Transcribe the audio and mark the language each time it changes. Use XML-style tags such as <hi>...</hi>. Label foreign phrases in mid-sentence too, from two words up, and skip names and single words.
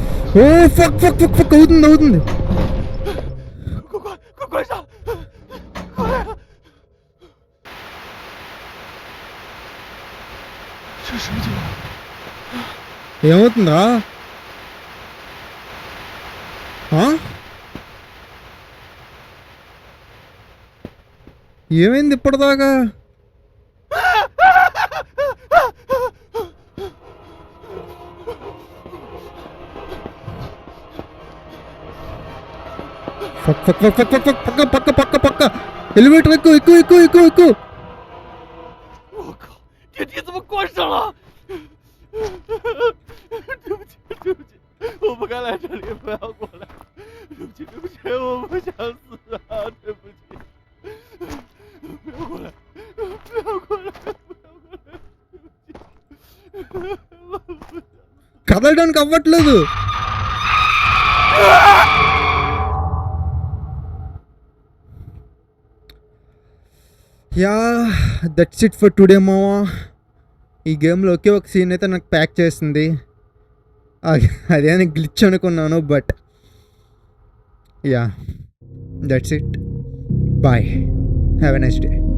<en>oh fuck fuck fuck fuck</en> <te>అవుతుంది అవుతుంది.</te> <zh>快关上！快呀！这什么情况？</zh> <te>ఏమవుతుందా? ఆ? ఏమైంది ఇప్పటిదాకా?</te> <en>fuck fuck fuck fuck fuck</en> <te>పక్క పక్క పక్క పక్క ఎలివేటర్ ఎక్కువ ఎక్కువ ఎక్కువ ఎక్కువ ఎక్కువ.</te> <zh>我靠，电梯怎么关上了？对不起，对不起，我不该来这里，不要过来。对不起，对不起，我不想死啊！对不起，不要过来，不要过来，不要过来，对不起，我不想。</zh> <te>కదలడానికి అవ్వట్లేదు.</te> <en>ya that's it for today మావా.</en> <te>ఈ గేమ్లో ఒకే ఒక సీన్ అయితే నాకు ప్యాక్ చేసింది. అదే గ్లిచ్ అనుకున్నాను,</te> <en>but ya that's it. bye, have a nice day.</en>